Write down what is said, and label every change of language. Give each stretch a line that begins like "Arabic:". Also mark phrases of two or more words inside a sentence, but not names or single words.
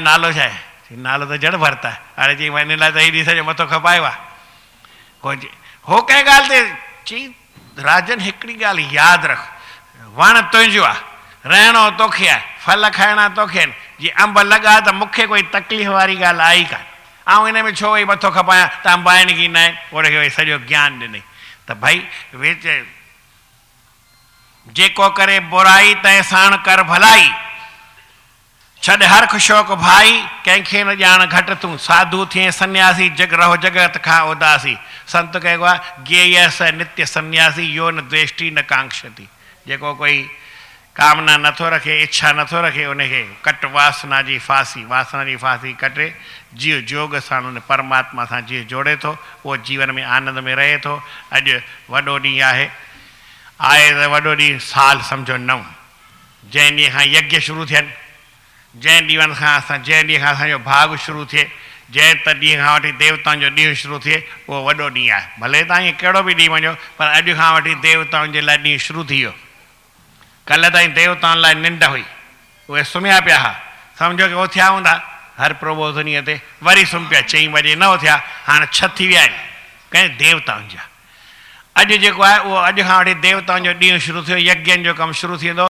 Sindhi: नालो छा आहे चई नालो त जड़ भरत आहे हाणे चई हिन लाइ त हेॾी सॼो मथो खपायो आहे हो कंहिं ॻाल्हि ते चई राजन हिकिड़ी ॻाल्हि यादि रख वण तुंहिंजो आहे रहणो तोखे आहे फल खाइणा तोखे आहिनि जीअं अंब लॻा त मूंखे कोई तकलीफ़ वारी ॻाल्हि आई कान ऐं हिन में छो वई मथो खपायां त अंब आहिनि की न आहिनि ओड़े खे वरी सॼो ज्ञान ॾिनई त भई विच जेको करे बुराई तंहिं साण कर भलाई छॾ हर शौक़ भाई कंहिंखे न ॼाण घटि तूं साधु थिए सन्यासी जग रहो जगत खां उदासी संत कहिड़ो आहे
Sanskrit: ज्ञेयस नित्य सन्यासी यो न द्वेष्टि न कांक्षति
Sindhi: जेको कोई कामना नथो रखे इच्छा नथो रखे उनखे कट वासना जी फांसी कटे जीव जोग सां उन परमात्मा सां जीव जोड़े थो उहो जीवन में आनंद में रहे थो अॼु वॾो ॾींहुं आहे त वॾो ॾींहुं साल सम्झो 9 जंहिं ॾींहं खां यज्ञ शुरू थियनि जंहिं ॾींहं खां असांजो भाग शुरू थिए जंहिं त ॾींहं खां वठी देवताउनि जो ॾींहुं शुरू थिए उहो वॾो ॾींहुं आहे भले तव्हां ईअं कहिड़ो बि ॾींहुं वञो पर अॼु खां वठी देवताउनि जे लाइ ॾींहुं शुरू थी वियो कल्ह ताईं देवताउनि लाइ निंड हुई उहे सुम्हिया पिया हुआ सम्झो की उथिया हूंदा हर प्रबोधनीअ ते वरी सुम्ही पिया 4 बजे न उथिया हाणे 6 थी विया आहिनि कंहिं देवताउनि जा अॼु जेको आहे उहो अॼु खां वठी देवताउनि जो ॾींहुं शुरू थियो यज्ञनि जो कमु शुरू थींदो